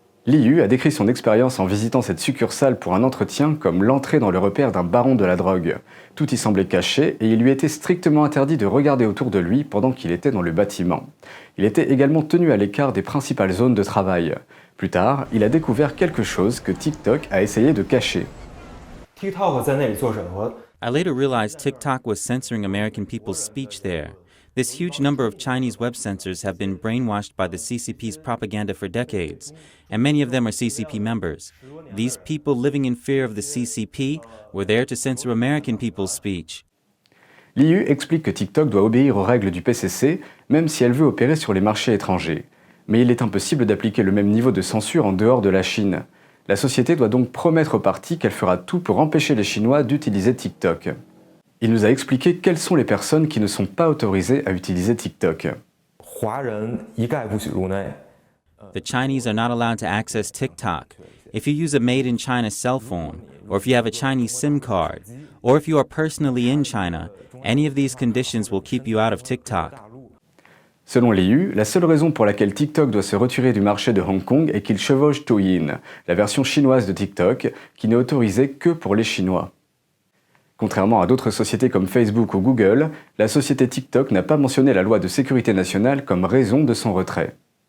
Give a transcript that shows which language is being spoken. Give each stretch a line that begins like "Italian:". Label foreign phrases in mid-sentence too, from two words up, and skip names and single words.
French: L'IU a décrit son expérience en visitant cette succursale pour un entretien comme l'entrée dans le repère d'un baron de la drogue. Tout y semblait caché et il lui était strictement interdit de regarder autour de lui pendant qu'il était dans le bâtiment. Il était également tenu à l'écart des principales zones de travail. Plus tard, il a découvert quelque chose que TikTok a essayé de cacher.
Chinese: TikTok 在那里做审核，
English: I later realized TikTok was censoring American people's speech there. This huge number of Chinese web censors have been brainwashed by the CCP's propaganda for decades, and many of them are CCP members. These people living in fear of the CCP were there to censor American people's speech.
French: L'IU explique que TikTok doit obéir aux règles du PCC, même si elle veut opérer sur les marchés étrangers. Mais il est impossible d'appliquer le même niveau de censure en dehors de la Chine. La société doit donc promettre aux partis qu'elle fera tout pour empêcher les Chinois d'utiliser TikTok. Il nous a expliqué quelles sont les personnes qui ne sont pas autorisées à utiliser TikTok.
Chinese: 华人一概不许入内。
English: The Chinese are not allowed to access TikTok. If you use a made-in-China cell phone, or if you have a Chinese SIM card, or if you are personally in China, any of these conditions will keep you out of TikTok.
French: Selon l'IU, la seule raison pour laquelle TikTok doit se retirer du marché de Hong Kong est qu'il chevauche Douyin, la version chinoise de TikTok, qui n'est autorisée que pour les Chinois. Contrairement à d'autres sociétés comme Facebook ou Google, la société TikTok n'a pas mentionné la loi de sécurité nationale comme raison de son retrait.